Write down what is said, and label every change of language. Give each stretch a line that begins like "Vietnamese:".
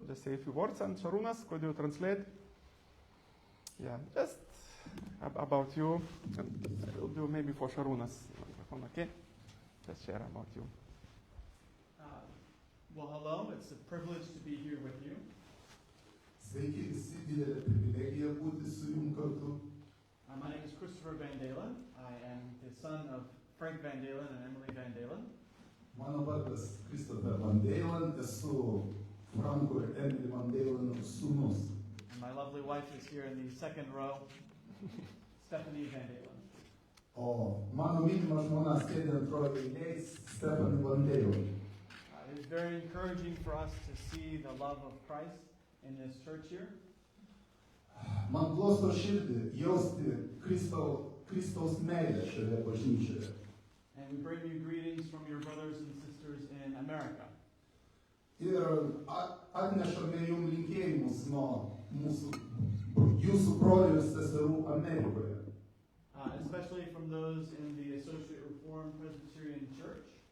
English: Just say a few words, and Sharunas, could you translate? Yeah, just about you. I'll do maybe for Sharunas. Okay? Just share about you. Well, hello. It's a privilege to be here with you.
Lithuanian: Sveiki, visi, didelė privilegija būti su jums kartu.
English: My name is Christopher Van Dalen. I am the son of Frank Van Dalen and Emily Van Dalen.
Lithuanian: Mano vardas Christopher Van Dalen, esu Franko ir Emily Van Dalen sūnus.
English: And my lovely wife is here in the second row, Stephanie Van Dalen.
Lithuanian: O mano mylima žmona sėdi antroje eilėje, Stephanie Van Dalen.
English: It is very encouraging for us to see the love of Christ in this church here.
Lithuanian: Man glosto širdį jausti Kristaus meilę šioje bažnyčioje.
English: And we bring you greetings from your brothers and sisters in America.
Lithuanian: Ir atnešame jums linkėjimus nuo jūsų brolių ir seserų Amerikoje.
English: Especially from those in the Associate Reformed Presbyterian Church.